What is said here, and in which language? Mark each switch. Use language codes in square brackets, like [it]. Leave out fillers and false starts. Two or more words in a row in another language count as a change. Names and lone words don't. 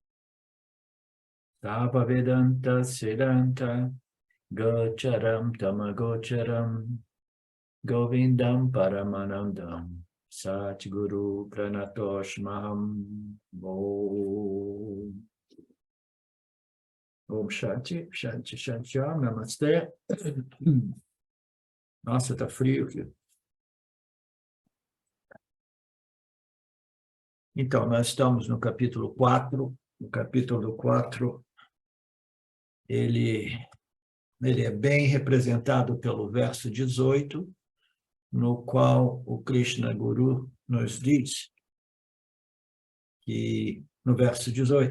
[sa] तप वेदान्त सिद्धान्त गोचरम् तमगोचरम् गोविन्दम् परमानन्दम् सद्गुरु प्रणतोश्महम् ॐ ॐ शान्ति, शान्ति, शान्ति, नमस्ते. [pt] Nossa, tá frio aqui. Então, nós estamos no capítulo 4. O capítulo 4, ele é bem representado pelo verso 18, no qual o Krishna Guru nos diz que, no verso 18,